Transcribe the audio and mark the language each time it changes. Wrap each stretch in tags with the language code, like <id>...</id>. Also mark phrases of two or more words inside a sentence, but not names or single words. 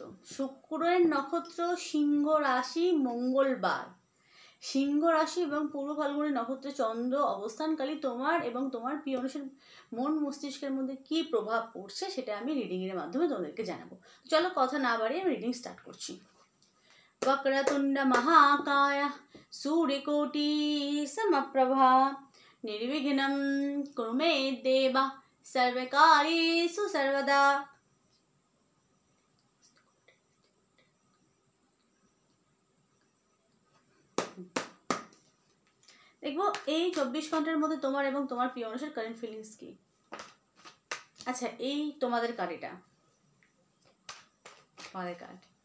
<bn>শুক্রের নক্ষত্র সিংহ রাশি, মঙ্গলবার। সিংহ রাশি এবং পূর্ব ফাল্গুনী নক্ষত্রে চন্দ্র অবস্থানকালী তোমার এবং তোমার প্রিয় মানুষের মন মস্তিষ্কের মধ্যে কি প্রভাব পড়ছে সেটা আমি রিডিংয়ের মাধ্যমে তোমাদেরকে জানাবো। চলো কথা না বাড়িয়ে আমি</bn> <en>reading start</en> <bn>করছি।</bn> <sa>वक्रतुंड महाकाय सूर्यकोटि समप्रभा निर्विघ्नं कुरु मे देव सर्वकार्येषु सर्वदा।</sa> <bn>দেখবো এই 24 ঘন্টার মধ্যে তোমার এবং তোমার প্রিয় মানুষের</bn> <en>current feelings</en> <bn>কি। আচ্ছা, এই তোমাদের কার্ড, এটা তোমাদের কার্ড</bn>